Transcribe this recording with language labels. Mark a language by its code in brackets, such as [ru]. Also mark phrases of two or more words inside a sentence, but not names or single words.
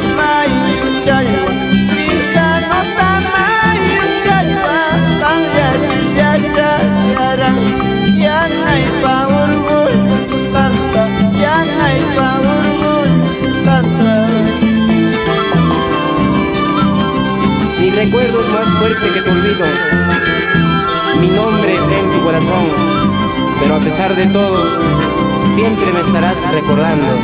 [qu] mayu challwa Pirkanota mayu challwa Qanllachus yachasyaran Yanay pa orgullo kusqanta Yanay pa orgullo kusqanta. [es] Mi recuerdo es más fuerte que tu olvido. Mi nombre está en tu corazón, pero a pesar de todo, siempre me estarás recordando.